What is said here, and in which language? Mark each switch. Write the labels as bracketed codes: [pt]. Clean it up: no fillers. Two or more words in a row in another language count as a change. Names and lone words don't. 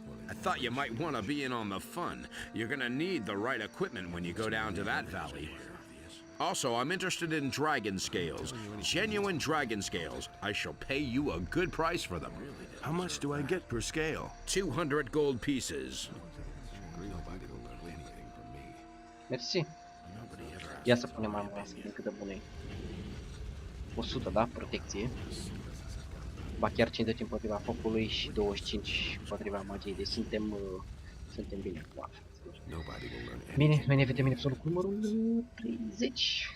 [en] I thought you might want to be in on the fun. You're gonna need the right equipment when you go down to that valley. Also, I'm interested in dragon scales. Genuine dragon scales. I shall pay you a good price for them. How much do I get per scale? 200 gold pieces. [ro] Mersi. Ia să punem armura asta, din cât de bună e. 100, da? Protecție. Ba chiar 50 împotriva focului și 25 împotriva magiei. Deci suntem bine cu asta. Bine, noi ne vedem în episodul cu numărul 30.